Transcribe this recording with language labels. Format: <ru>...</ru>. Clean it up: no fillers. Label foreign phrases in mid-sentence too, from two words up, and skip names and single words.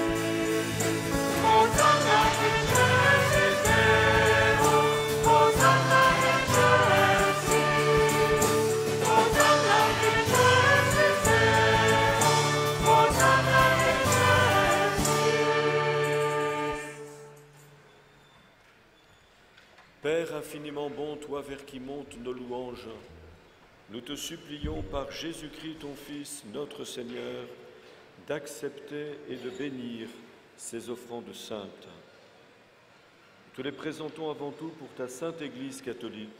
<la>Hosanna in excelsis Deo, Hosanna in excelsis. Hosanna in excelsis Deo, Hosanna in excelsis.</la> <fr>Père infiniment bon, toi vers qui montent nos louanges, nous te supplions par Jésus-Christ ton Fils, notre Seigneur, d'accepter et de bénir ces offrandes saintes. Nous te les présentons avant tout pour ta sainte Église catholique.</fr>